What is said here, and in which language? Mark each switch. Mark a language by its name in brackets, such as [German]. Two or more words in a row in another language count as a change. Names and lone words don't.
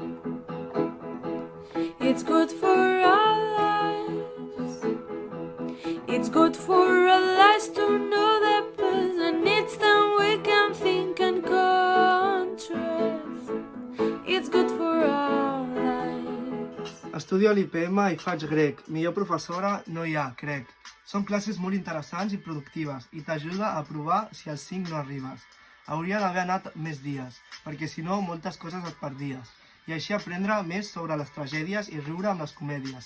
[English] It's good for our lives. It's good for our lives to know that person. It's then we can think and contrast. It's good for our lives. [Catalan] Estudio a l'IPM i faig grec. Millor professora no hi ha, crec. Són classes molt interessants i productives i t'ajuda a provar si als 5 no arribes. Hauria d'haver anat més dies, perquè si no moltes coses et perdies. I així aprendre més sobre les tragèdies i riure amb les comèdies.